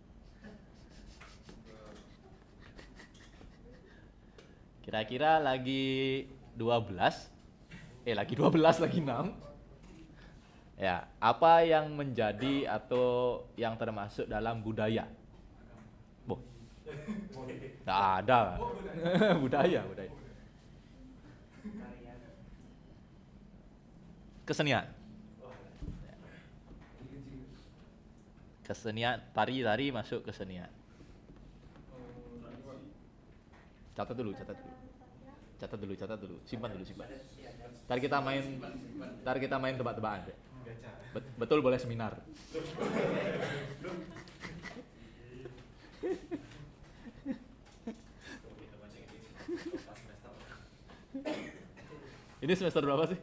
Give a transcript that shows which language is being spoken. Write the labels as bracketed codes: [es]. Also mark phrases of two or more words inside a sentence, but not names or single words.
[id] Kira-kira lagi 12. Lagi 12, lagi 6. Ya, apa yang menjadi atau yang termasuk dalam budaya? Boh. Nggak ada. budaya. Kesenian. Kesenian, tari masuk kesenian. Catat dulu. Simpan dulu. Ntar kita main tebak-tebakan. Betul boleh seminar. Ini semester berapa sih?